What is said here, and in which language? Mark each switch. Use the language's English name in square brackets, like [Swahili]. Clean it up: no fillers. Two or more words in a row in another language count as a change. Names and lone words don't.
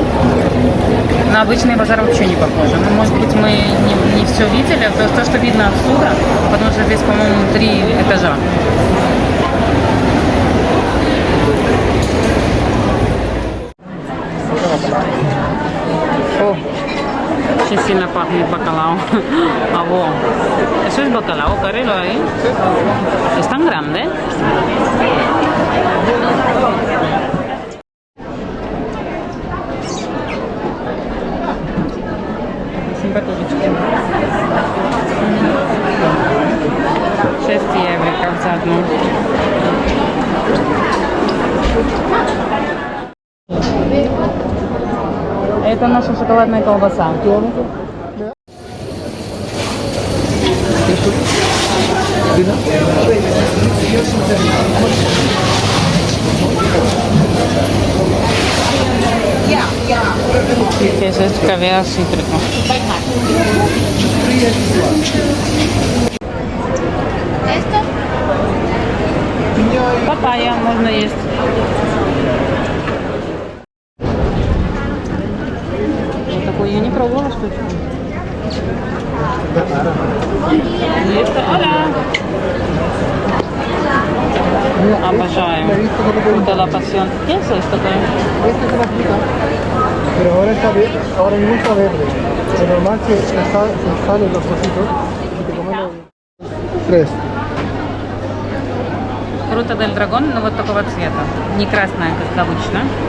[Russian] На обычный базар вообще не похоже. Ну, может быть, мы не все видели, то, что видно отсюда, потому что здесь, по-моему, 3 этажа. О, очень сильно пахнет бакалау. А во. [Spanish] Eso es bacalao, carrero ahí. Es tan grande. [Russian] Симпатичный. 6 евро за одну. Это наша шоколадная колбаса. [Spanish] ¿Qué es esto? Caviar cítrico. [Russian] Папайя можно есть. Вот такой я не пробовала, что ли? [Spanish] Hola. [Russian] Обожаю. [Spanish] Fruta de la pasión. ¿Qué es esto? Esta es una fruta, pero ahora está verde, ahora mismo está verde. Es normal que se salen los trocitos y te comen los... 3. Fruta del dragón, [Russian] но вот такого цвета. Не красная, как обычно.